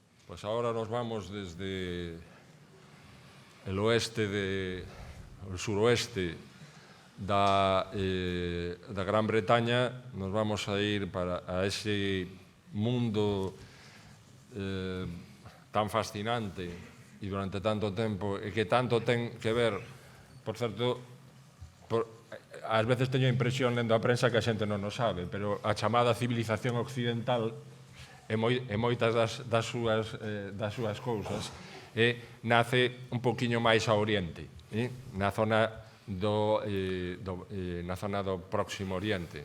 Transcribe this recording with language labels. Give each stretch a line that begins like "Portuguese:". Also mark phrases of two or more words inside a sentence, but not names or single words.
Spanish: Pues ahora nos vamos desde el oeste, el suroeste da Gran Bretaña, nos vamos a ir a ese mundo tan fascinante
Galician: e durante tanto tempo e que tanto ten que ver, por certo, ás veces teño a impresión lendo a prensa que a xente non o sabe, pero a chamada civilización occidental e moitas das súas cousas nace un poquinho máis a oriente, na zona do Próximo Oriente.